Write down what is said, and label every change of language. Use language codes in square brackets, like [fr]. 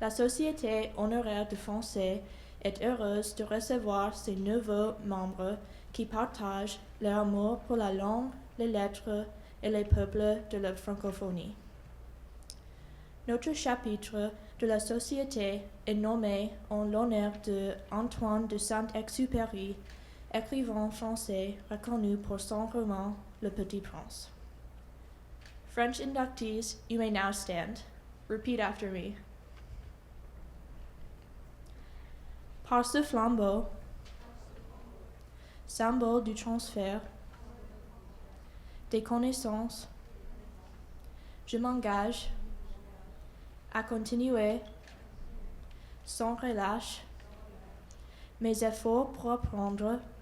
[fr] La Société honoraire du français est heureuse de recevoir ses nouveaux membres qui partagent leur amour pour la langue, les lettres et les peuples de la francophonie. Notre chapitre de la Société est nommé en l'honneur de Antoine de Saint-Exupéry, écrivain français reconnu pour son roman Le Petit Prince. [en] French inductees, you may now stand. Repeat after me. [fr] Par ce flambeau, symbole du transfert des connaissances, je m'engage à continuer sans relâche mes efforts pour apprendre